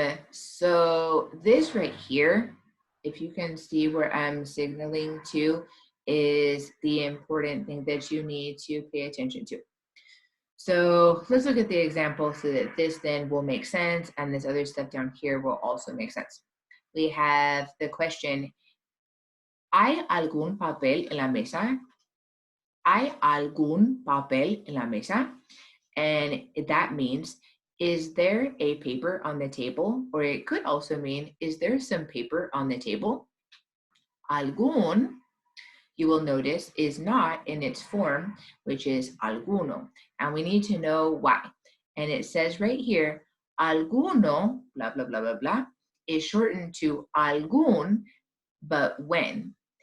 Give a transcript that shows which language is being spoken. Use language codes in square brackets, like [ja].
[en] So this right here, if you can see where I'm signaling to, is the important thing that you need to pay attention to. So let's look at the example so that this then will make sense, and this other stuff down here will also make sense. We have the question, [es] ¿hay algún papel en la mesa? ¿Hay algún papel en la mesa? [en] And that means, is there a paper on the table? Or it could also mean, is there some paper on the table? Algún, you will notice, is not in its form, which is alguno. And we need to know why. And it says right here, alguno, blah, blah, blah, blah, blah, is shortened to algún, but when?